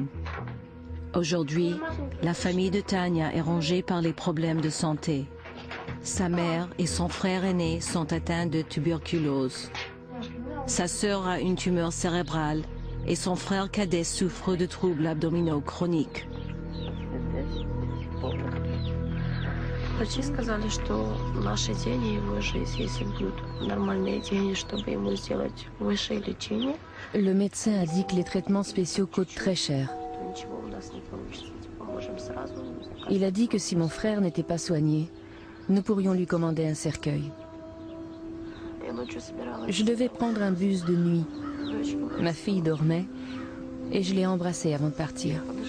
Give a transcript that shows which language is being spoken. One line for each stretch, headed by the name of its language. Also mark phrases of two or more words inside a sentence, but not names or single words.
French: Aujourd'hui, la famille de Tanya est rongée par les problèmes de santé. Sa mère et son frère aîné sont atteints de tuberculose. Sa sœur a une tumeur cérébrale et son frère cadet souffre de troubles abdominaux chroniques.
Russian: Врачи сказали, что наши деньги его жизнь, если будут нормальные деньги, чтобы ему сделать высшее лечение.
French: Le médecin a dit que les traitements spéciaux coûtent très cher. Il a dit que si mon frère n'était pas soigné, nous pourrions lui commander un cercueil. Je devais prendre un bus de nuit. Ma fille dormait et je l'ai embrassée avant de partir.